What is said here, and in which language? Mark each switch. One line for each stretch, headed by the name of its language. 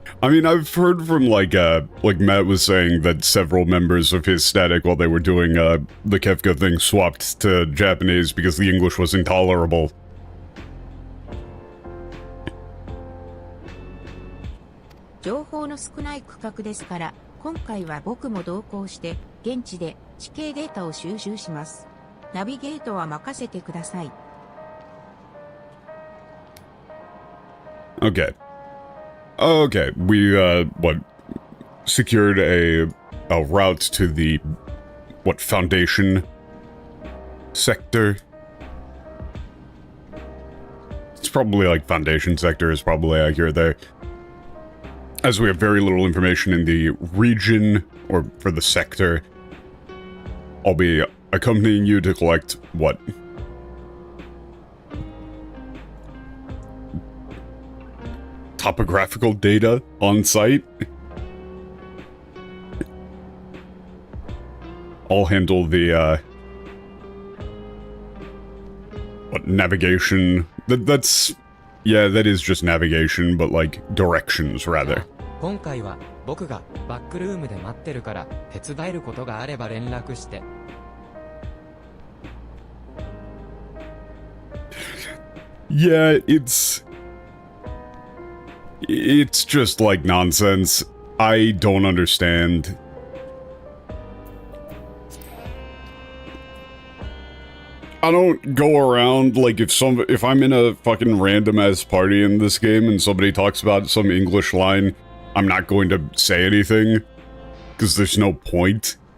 English: I mean, I've heard from, like Matt was saying that several members of his static while they were doing, the Kefka thing swapped to Japanese because the English was intolerable.
Japanese: 情報の少ない区画ですから、今回は僕も同行して、現地で地形データを収集します。ナビゲートは任せてください。
English: Okay. Okay, we, secured a route to the, Foundation sector? It's probably, like, Foundation sector is probably accurate there. As we have very little information in the region, or for the sector, I'll be accompanying you to collect, topographical data on site. I'll handle the, navigation. That's... Yeah, that is just navigation, but like, directions, rather.
Japanese: 今回は僕がバックルームで待ってるから手伝えることがあれば連絡して。
English: Yeah, it's just like nonsense. I don't understand. I don't go around, like, if I'm in a fucking random-ass party in this game and somebody talks about some English line, I'm not going to say anything, because there's no point.